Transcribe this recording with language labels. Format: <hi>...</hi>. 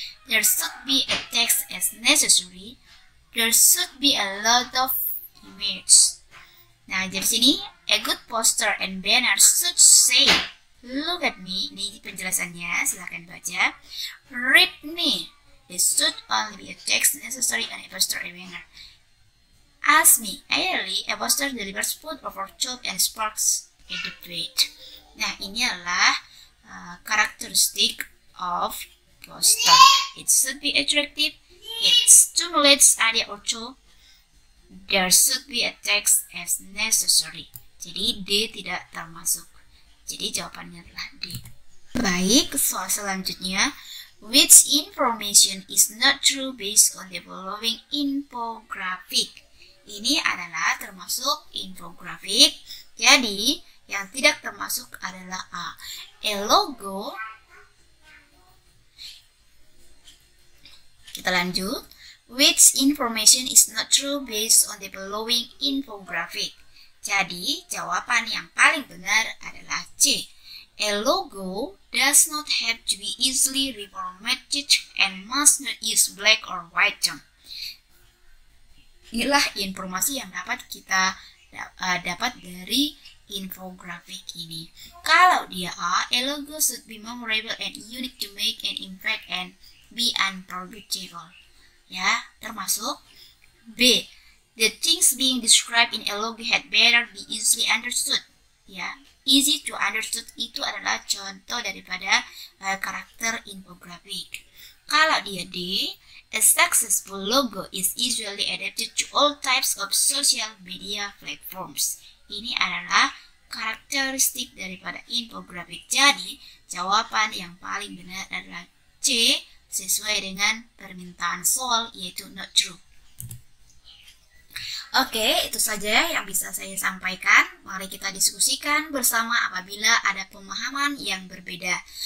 <en>There should be a text as necessary. There should be a lot of image.</en> <id>Nah, dari sini</id> <en>a good poster and banner should say look at me.</en> <id>Ini penjelasannya, silahkan baca.</id> <en>Read me. There should only be a text necessary and a poster and banner. Ask me. Ideally, a poster delivers food over thought and sparks a debate.</en> <id>Nah, ini adalah karakteristik</id> <en>of poster. It should be attractive. It stimulates idea or thought. There should be a text as necessary.</en> <id>Jadi D tidak termasuk. Jadi jawabannya adalah D. Baik, soal selanjutnya.</id> <en>Which information is not true based on the following infographic?</en> <id>Ini adalah termasuk infografik. Jadi yang tidak termasuk adalah A.</id> <en>A logo.</en> <id>Kita lanjut.</id> <en>Which information is not true based on the following infographic?</en> <id>Jadi, jawaban yang paling benar adalah C.</id> <en>A logo does not have to be easily reformatted and must not use black or white tone.</en> <id>Inilah informasi yang dapat kita dapat dari infografik ini. Kalau dia</id> <en>A logo should be memorable and unique to make an impact and be unforgettable.</en> <id>Ya, termasuk B.</id> <en>The things being described in a logo had better be easily understood.</en> <id>Ya,</id> <en>easy to understood</en> <id>itu adalah contoh daripada karakter infografik. Kalau dia D,</id> <en>a successful logo is usually adapted to all types of social media platforms.</en> <id>Ini adalah karakteristik daripada infografik. Jadi, jawaban yang paling benar adalah C, sesuai dengan permintaan soal, yaitu</id> <en>not true.</en> <id>Oke, itu saja yang bisa saya sampaikan. Mari kita diskusikan bersama apabila ada pemahaman yang berbeda.</id>